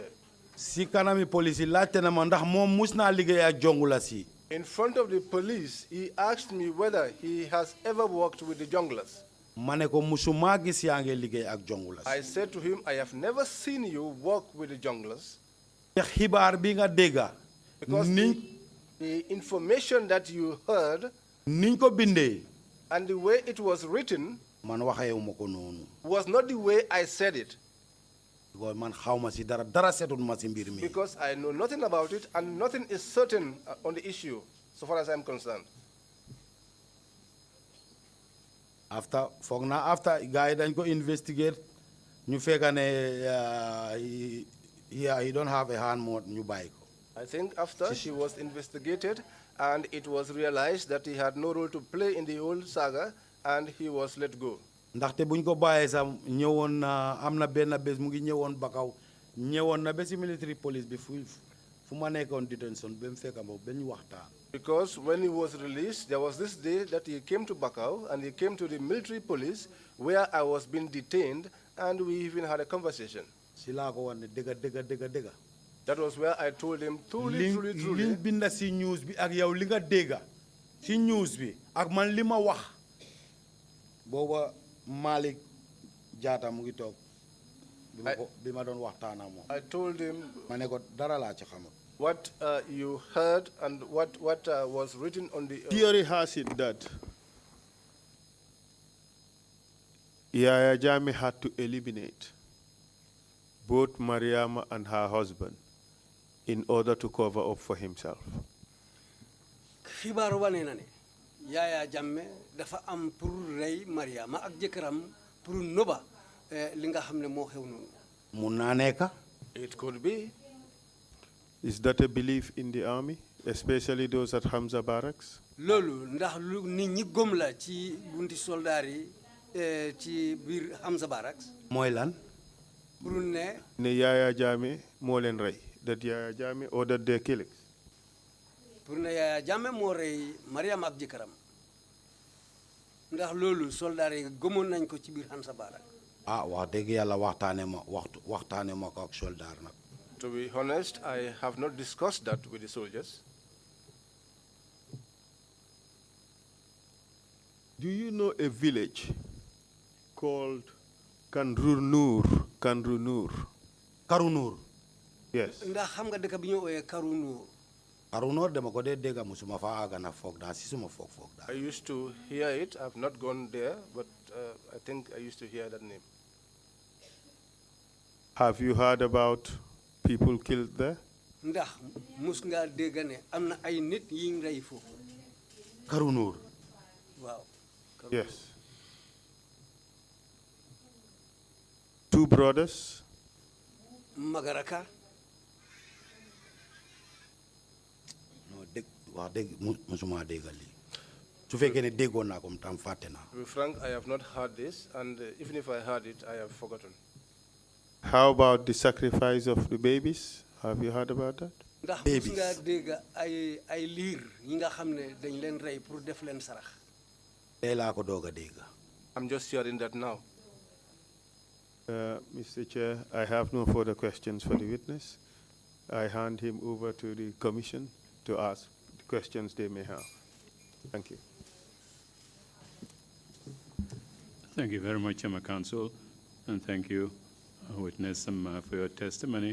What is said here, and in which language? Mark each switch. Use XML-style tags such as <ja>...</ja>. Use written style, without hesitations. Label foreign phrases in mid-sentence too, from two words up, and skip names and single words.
<wo>Si kanami police laajte na ma ndax moom mus naa liggéey ak jongula si.</wo> <en>In front of the police, he asked me whether he has ever worked with the junglers.</en> <wo>Ma ne ko musuma gis yaa ngi liggéey ak jongulas.</wo> <en>I said to him, I have never seen you work with the junglers.</en> <wo>Xibaar bi nga dégga.</wo> <en>Because the information that you heard</en> <wo>niñ ko bindee</wo> <en>and the way it was written</en> <wo>man waxeewuma ko noonu.</wo> <en>Was not the way I said it.</en> <wo>Because man xawma si dara setut ma si mbir mi.</wo> <en>Because I know nothing about it and nothing is certain on the issue so far as I'm concerned.</en> <wo>After guy dañ ko investigate ñu fekk ne</wo> <en>he don't have a hand mode</en> <wo>ñu bàyyi ko.</wo> <en>I think after he was investigated and it was realized that he had no role to play in the whole saga and he was let go.</en> <wo>Ndaxte buñ ko bàyyee sax ñëwoon na am na benn bés mu ngi ñëwoon Bakaw ñëwoon na ba si</wo> <en>military police</en> <wo>bi fu ma nekkoon detention ba mu fekk ma ba ñu waxtaan.</wo> <en>Because when he was released, there was this day that he came to Bakaw and he came to the military police where I was being detained and we even had a conversation.</en> <wo>Si laa ko wan ne dëgga.</wo> <en>That was where I told him truly.</en> <wo>Liñ binda si news bi ak yow li nga dégga si news bi ak man li ma wax booba Malik Jatta mu ngi toog bi ma doon waxtaan ak moom.</wo> <en>I told him</en> <wo>ma ne ko dara laa ci xamul.</wo> <en>What you heard and what was written on the theory has it that Yaya Jammeh had to eliminate both Mariama and her husband in order to cover up for himself.</en> <wo>Xibaaru wane na ne Yaya Jammeh dafa am pour rey Mariama ak jëkkëram pour noba li nga xam ne moo xew noonu. Mun naa nekk.</wo> <en>It could be. Is that a belief in the army, especially those at Hamza Barracks?</en> <wo>loolu ndax lu nit ñi gëm la ci bunti soldaar yi ci biir Hamza Barracks. mooy lan. pour ne. ne Yaya Jammeh moo leen rey.</wo> <en>That Yaya Jammeh ordered their killings.</en> <wo>pour ne Yaya Jammeh moo rey Mariam ak jëkkëram ndax loolu soldaar yi gëmoon nañ ko ci biir Hamza Barracks. ah wax dëgg yàlla waxtaane ma ko ak soldaar nag.</wo> <en>To be honest, I have not discussed that with the soldiers. Do you know a village called Kanrunur? Karunur. Yes.</en> <wo>ndax xam nga dëkk bi ñu ooyee Karunur. Karunur dama ko dee dégg musuma fa àgg na foog daal si suma foog daal.</wo> <en>I used to hear it. I have not gone there, but I think I used to hear that name. Have you heard about people killed there?</en> <wo>ndax mus ngaa dégg ne am na ay nit yi ñu rey foofu. Karunur. waaw.</wo> <en>Yes. 2 brothers. Magaraka.</en> <wo>no dégg wax dégg musuma déggal lii su fekkee ne déggoon naa ko tam fàtte naa.</wo> <en>To be frank, I have not heard this, and even if I heard it, I have forgotten. How about the sacrifice of the babies? Have you heard about that?</en> <wo>ndax mus ngaa dégg ay liir yi nga xam ne dañ leen rey pour def leen sarax. tey laa ko doog a dégg.</wo> <en>I'm just hearing that now. Mr. Chair, I have no further questions for the witness. I hand him over to the commission to ask the questions they may have. Thank you. Thank you very much, Chairman Counsel, and thank you, witness, for your testimony.</en>